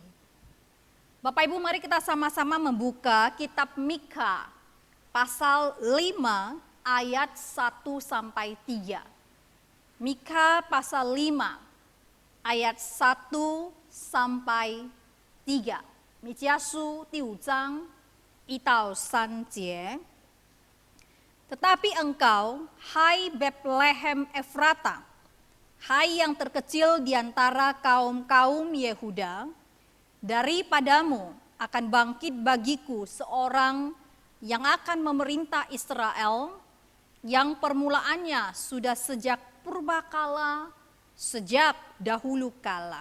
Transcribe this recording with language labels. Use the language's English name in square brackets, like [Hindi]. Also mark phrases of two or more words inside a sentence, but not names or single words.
[Indonesian] Bapak Ibu, mari kita sama-sama membuka kitab Mikha pasal 5 ayat 1 sampai 3. Mikha pasal 5 ayat 1 sampai 3. [Chinese] 米迦书第5章1到3节. [Indonesian] Tetapi engkau, hai Bethlehem Efrata, hai yang terkecil di antara kaum-kaum Yehuda, daripadamu akan bangkit bagiku seorang yang akan memerintah Israel, yang permulaannya sudah sejak purbakala, sejak dahulu kala.